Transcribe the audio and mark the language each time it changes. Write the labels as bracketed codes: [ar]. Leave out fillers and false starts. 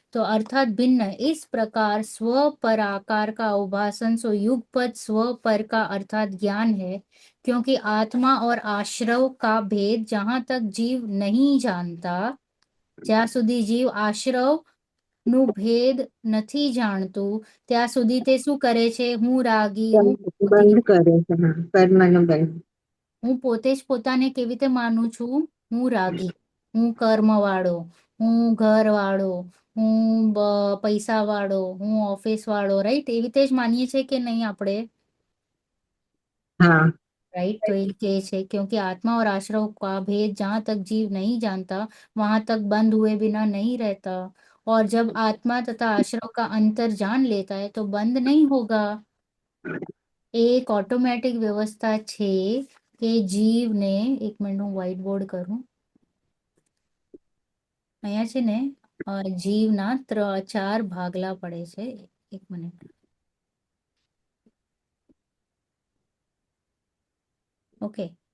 [hi] तो अर्थात भिन्न, इस प्रकार स्व पर आकार का अवभाषण सो युगपत स्व पर का अर्थात ज्ञान है। क्योंकि आत्मा और आश्रव का भेद जहां तक जीव नहीं जानता, [gu] જ્યાં સુધી જીવ આશ્રવ નું ભેદ નથી જાણતું ત્યાં સુધી તે શું કરે છે, હું રાગી, બંધ કરે છે. હા, કર્મનો બંધ. હું પોતે જ પોતાને કેવી રીતે માનું છું, હું રાગી, હું કર્મ વાળો, હું ઘર વાળો, હું પૈસા વાળો, હું ઓફિસ વાળો, રાઈટ। એવી રીતે જ માનીએ છીએ કે નહીં આપણે, હા. [en] Right. [hi] तो ये है क्योंकि आत्मा और आश्रव का भेद जहां तक जीव नहीं जानता वहां तक बंद हुए बिना नहीं रहता। और जब आत्मा तथा आश्रव का अंतर जान लेता है तो बंद नहीं होगा। एक ऑटोमेटिक व्यवस्था [gu] છે કે જીવને, એક મિનિટ હું વ્હાઇટ બોર્ડ કરું। અહીંયા છે ને જીવના 4 ભાગલા પડે છે। એક મિનિટ, ઓકે।